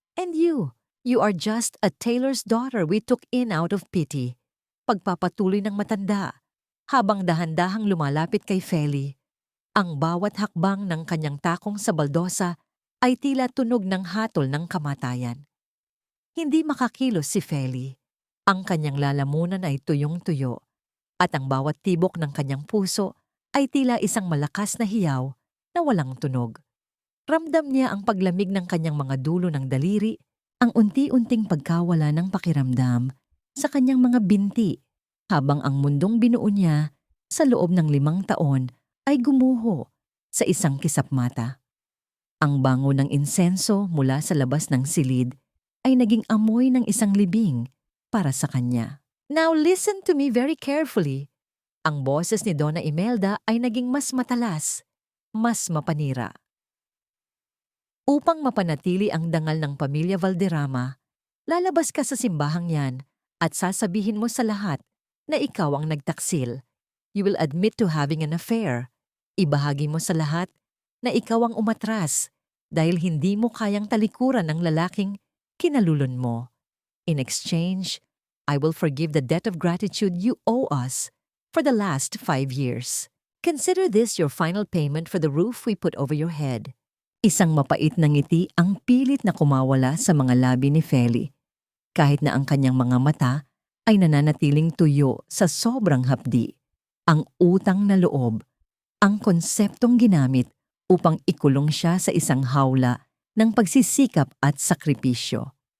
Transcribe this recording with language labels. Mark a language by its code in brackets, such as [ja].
[en] And you are just a tailor's daughter we took in out of pity. [tl] Pagpapatuloy ng matanda, habang dahan-dahang lumalapit kay Feli. Ang bawat hakbang ng kanyang takong sa baldosa ay tila tunog ng hatol ng kamatayan. Hindi makakilos si Feli. Ang kanyang lalamunan ay tuyong-tuyo, at ang bawat tibok ng kanyang puso ay tila isang malakas na hiyaw na walang tunog. Ramdam niya ang paglamig ng kanyang mga dulo ng daliri, ang unti-unting pagkawala ng pakiramdam sa kanyang mga binti, habang ang mundong binuo niya sa loob ng 5 taon ay gumuho sa isang kisap mata. Ang bango ng insenso mula sa labas ng silid ay naging amoy ng isang libing para sa kanya. [en] Now listen to me very carefully. [tl] Ang boses ni Donna Imelda ay naging mas matalas, mas mapanira. Upang mapanatili ang dangal ng pamilya Valderrama, lalabas ka sa simbahang yan at sasabihin mo sa lahat na ikaw ang nagtaksil. [en] You will admit to having an affair. [tl] Ibahagi mo sa lahat na ikaw ang umatras dahil hindi mo kayang talikuran ng lalaking kinalulon mo. [en] In exchange, I will forgive the debt of gratitude you owe us for the last 5 years. Consider this your final payment for the roof we put over your head. [tl] Isang mapait na ngiti ang pilit na kumawala sa mga labi ni Feli, kahit na ang kanyang mga mata ay nananatiling tuyo sa sobrang hapdi. Ang utang na loob, ang konseptong ginamit upang ikulong siya sa isang hawla ng pagsisikap at sakripisyo.